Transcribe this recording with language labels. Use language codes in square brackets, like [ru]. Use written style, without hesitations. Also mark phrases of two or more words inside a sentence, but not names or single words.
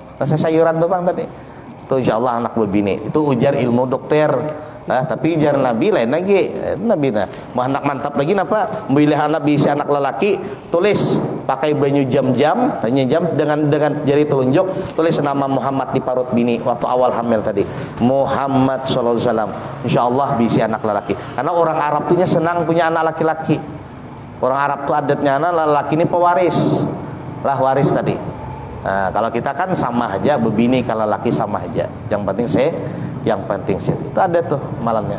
[bjn] Rasa sayuran tuh Bang tadi. Itu insyaallah anak bebini. Itu ujar ilmu dokter. Nah, tapi ujar Nabi lain lagi. Nabi nah, mau anak mantap lagi napa? Memilih anak diisi anak lelaki, tulis pakai banyu jam-jam, tanya jam dengan jari telunjuk, tulis nama Muhammad di parut bini waktu awal hamil tadi. [ar] محمد صلى الله عليه وسلم. [bjn] Insyaallah diisi anak lelaki. Karena orang Arab punya senang punya anak laki-laki. Orang Arab tuh adatnya anak lelaki ini pewaris. Lah waris tadi. Nah, kalau kita kan sama aja, bebini kalau laki sama aja. Yang penting itu ada tuh malamnya.